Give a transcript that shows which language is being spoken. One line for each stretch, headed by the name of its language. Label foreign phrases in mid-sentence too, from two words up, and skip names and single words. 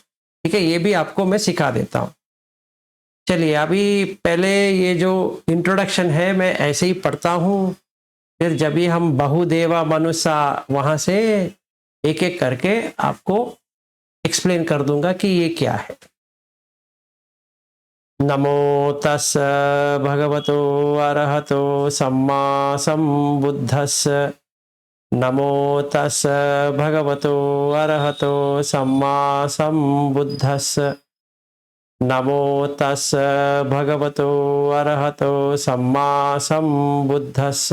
Hindi: ठीक है, ये भी आपको मैं सिखा देता हूँ। चलिए, अभी पहले ये जो इंट्रोडक्शन है मैं ऐसे ही पढ़ता हूँ, फिर जब भी हम बहुदेवा मनुष्य वहां से एक एक करके आपको एक्सप्लेन कर दूंगा कि ये क्या है।
Pali: नमो तस् भगवतो अरहतो सम्मा संबुद्धस्। नमो तस् भगवतो अरहतो सम्मा सम्बुद्धस्स। नमो तस् भगवतो अरहतो सम्मा सम्बुद्धस्स।